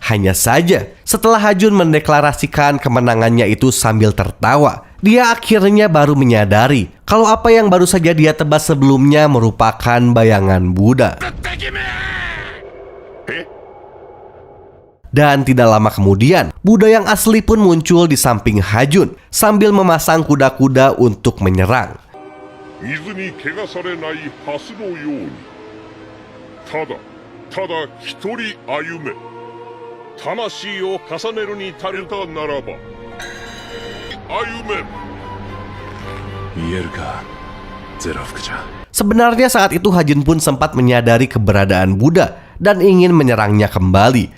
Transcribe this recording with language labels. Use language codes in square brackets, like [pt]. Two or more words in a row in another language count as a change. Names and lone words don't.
[id] Hanya saja, setelah Hajun mendeklarasikan kemenangannya itu sambil tertawa, dia akhirnya baru menyadari kalau apa yang baru saja dia tebas sebelumnya merupakan bayangan Buddha. Dan tidak lama kemudian, Buddha yang asli pun muncul di samping Hajun sambil memasang kuda-kuda untuk menyerang. [ja] 水に汚されない蓮のようにただ一人歩め魂を重ねるに足るたならば歩め見えるかゼロ福ちゃん [id] Sebenarnya saat itu Hajun pun sempat menyadari keberadaan Buddha dan ingin menyerangnya kembali.